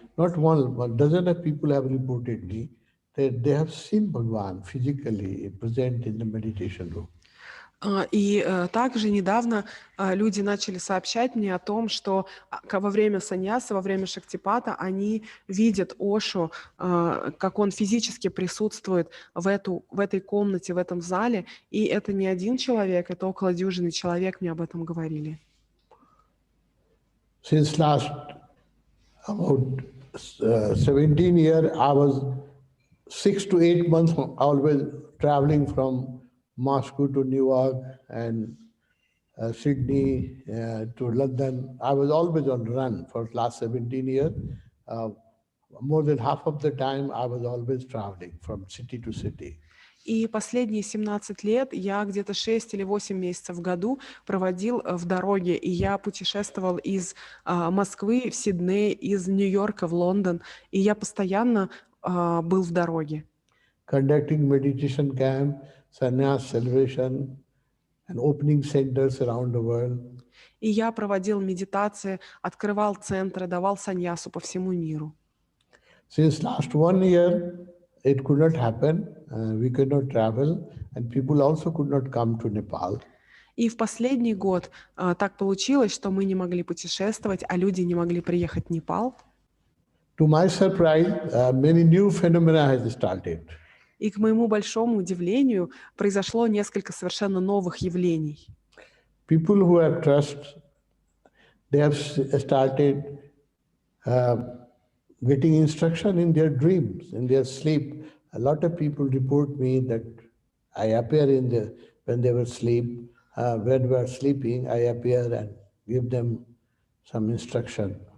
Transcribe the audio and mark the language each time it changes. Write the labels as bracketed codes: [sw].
[en] Not one dozen of people have reported me that they have seen Bhagavan physically present in the meditation room. [ru] И также недавно люди начали сообщать мне о том, что во время саньяса, во время шактипата они видят Ошу, как он физически присутствует в этой комнате, в этом зале. И это не один человек, это около дюжины человек мне об этом говорили. [en] Since last about 17 years, I was 6 to 8 months always traveling from Moscow to New York and Sydney to London. I was always on run for the last 17 years. More than half of the time I was always traveling from city to city. [ru] И последние 17 лет я где-то 6 или 8 месяцев в году проводил в дороге, и я путешествовал из Москвы в Сидней, из Нью-Йорка в Лондон, и я постоянно был в дороге. [en] Conducting meditation camp, sannyas celebration, and opening centers around the world. [ru] И я проводил медитации, открывал центры, давал саньясу по всему миру. [en] Since last 1 year, it could not happen. We could not travel, and people also could not come to Nepal. [ru] И в последний год так получилось, что мы не могли путешествовать, а люди не могли приехать в Непал. [en] To my surprise, many new phenomena has started. [ru] И к моему большому удивлению произошло несколько совершенно новых явлений. [en] People who have trust, they have started getting instruction in their dreams, in their sleep. A lot of people report me that I appear when they were asleep, when we were sleeping, I appear and give them some instruction.